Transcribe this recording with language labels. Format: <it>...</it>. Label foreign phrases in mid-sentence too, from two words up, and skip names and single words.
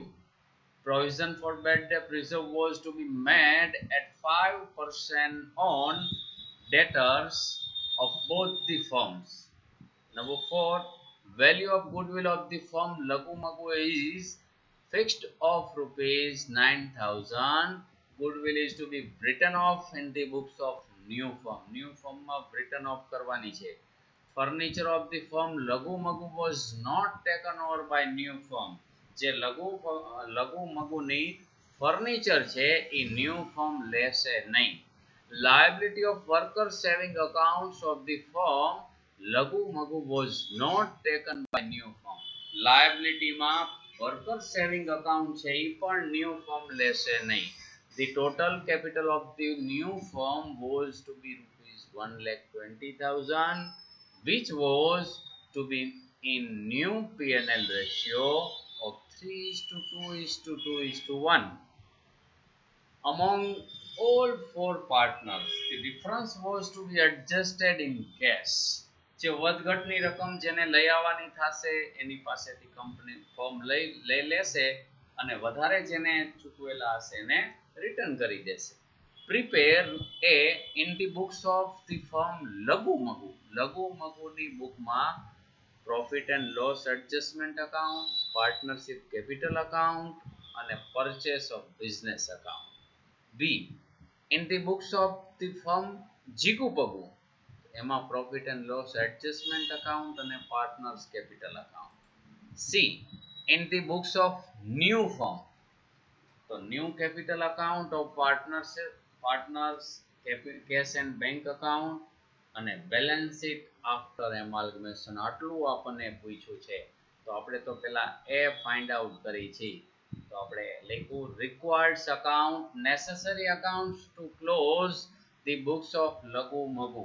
<en>Provision for bad debt reserve was to be made at 5% on debtors of both the firms. Number 4. Value of goodwill of the firm Laghu Maghu is fixed of rupees 9,000. Goodwill is to be written off in the books of new firm. New firm માં written off</en> <gu>કરવાની છે.</gu> <en>Furniture of the firm Laghu Maghu was not taken over by new firm.</en> <gu>જે લઘુ મગુની ફર્નિચર છે એ</gu> <en>new firm</en> <gu>લેશે નહીં.</gu> <en>Liability of worker saving accounts of the firm Laghu Maghu was not taken by new firm.</en> <gu>Liability માં</gu> <en>worker saving account</en> <gu>છે એ પણ</gu> <en>new firm</en> <gu>લેશે નહીં.</gu> <en>The total capital of the new firm was to be rupees 1,20,000 which was to be in new P&L ratio of 3:2:1. Among all 4 partners, the difference was to be adjusted in cash.</en> <gu>જે વધઘટની રકમ જેને લઈ આવવાની થશે એની પાસેથી કંપની ફર્મ લઈ લેશે અને વધારે જેને ચૂકવેલા હશે એને રિટર્ન કરી દેશે.</gu> <en>Prepare a in the books of the firm Laghu Maghu. લઘુ મગુની બુકમાં profit and loss adjustment account, partnership capital account and a purchase of business account. B. In the books of the firm Jigu Paghu, એમાં profit and loss adjustment account and a partners capital account. C. In the books of new firm, so new capital account of partners cash and bank account અને balance sheet after amalgamation.</en> <gu>આટલું આપણને પૂછ્યું છે તો આપણે તો પહેલા એ</gu> <en>find out</en> <gu>કરી છે. તો આપણે લખ્યું</gu> <en>required account necessary accounts to close the books of લઘુ મગુ.</en>